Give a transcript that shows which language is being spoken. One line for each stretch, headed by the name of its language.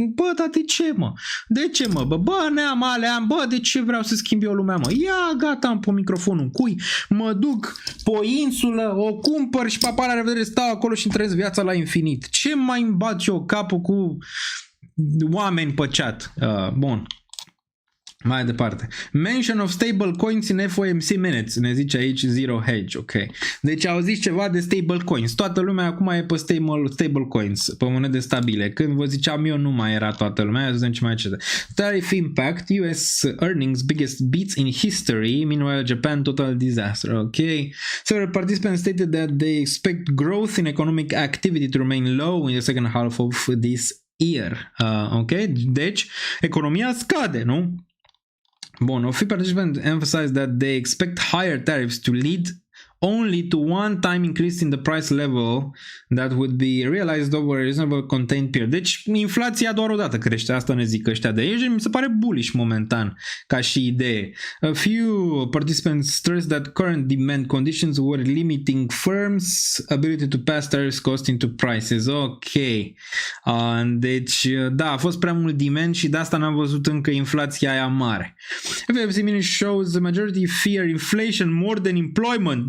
Romanian: Bă, dar de ce, mă? De ce, mă? Bă, neam, aleam, bă, de ce vreau să schimb eu lumea, mă? Ia, gata, am pun microfonul în cui, mă duc pe o insulă, o cumpăr și papa, la revedere, stau acolo și îmi trăiesc viața la infinit. Ce mai îmi bat eu capul cu oameni pe chat? Bun. Mai departe.
English: Mention of stable coins in FOMC minutes.
Romanian: Ne zice aici Zero Hedge. Ok. Deci au zis ceva de stable coins. Toată lumea acum e pe stable coins, pe monede stabile. Când vă ziceam eu, nu mai era toată lumea. Să vedem ce mai cete.
English: Tariff impact. US earnings biggest beats in history. Meanwhile, Japan total disaster. Ok. Several participants stated that they expect growth in economic activity to remain low in the second half of this year. Ok.
Romanian: Deci, economia scade, nu? Bun,
English: a few participants emphasized that they expect higher tariffs to lead only to one-time increase in the price level that would be realized over a reasonable contained period.
Romanian: Deci inflația doar o dată crește, asta ne zic ăștia de aici. Mi se pare bullish momentan ca și idee.
English: A few participants stressed that current demand conditions were limiting firms' ability to pass tariffs cost into prices. Ok.
Romanian: Deci, da, a fost prea mult demand și de asta n-am văzut încă inflația aia mare.
English: FOMC minutes shows the majority fear inflation more than employment.